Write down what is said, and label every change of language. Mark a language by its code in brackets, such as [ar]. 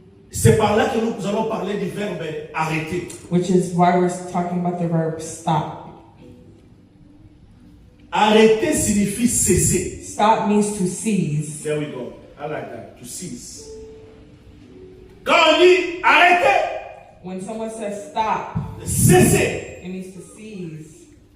[fr] C'est par là que nous allons parler du verbe arrêter. [en] Which is why we're talking about the verb stop. [fr] Arrêter signifie cesser. [en] Stop means to cease. There we go. I like that. To cease. [fr] Quand on dit arrêter, [en] When someone says stop, [fr] cesser. [en] it means to cease.